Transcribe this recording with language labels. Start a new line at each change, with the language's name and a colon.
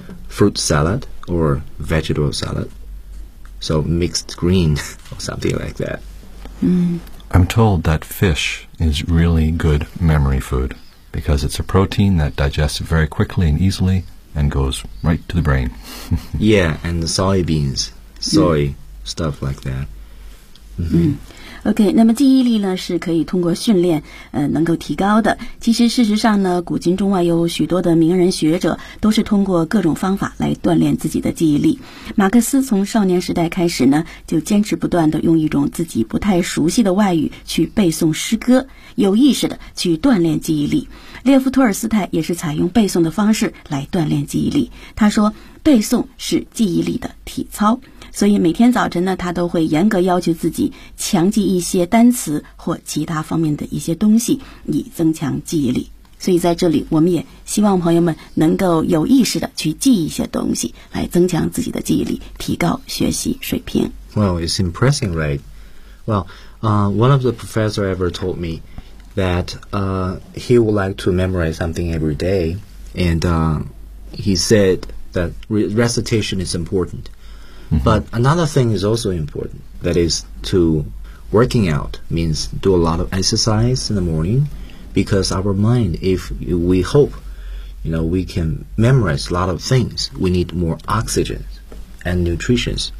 English: fruit salad or vegetable salad. So mixed green or something like that. I'm told that fish is really good memory food because it's a protein that digests very quickly and easily and goes right to the brain. Yeah, and the soybeans, soy, stuff like that.
Chinese: OK, 那么记忆力呢是可以通过训练能够提高的。其实事实上呢古今中外有许多的名人学者都是通过各种方法来锻炼自己的记忆力。马克思从少年时代开始呢就坚持不断地用一种自己不太熟悉的外语去背诵诗歌，有意识地去锻炼记忆力。列夫·托尔斯泰也是采用背诵的方式来锻炼记忆力。他说背诵是记忆力的体操，所以每天早晨呢，他都会严格要求自己强记一些单词或其他方面的一些东西，以增强记忆力。所以在这里，我们也希望朋友们能够有意识地去记一些东西，来增强自己的记忆力，提高学习水平。
English: Well, it's impressive, right? Well, one of the professors ever told me that he would like to memorize something every day, and he said that recitation is important. But another thing is also important, that is to working out means do a lot of exercise in the morning, because our mind, if we hope, you know, we can memorize a lot of things, we need more oxygen and nutrition.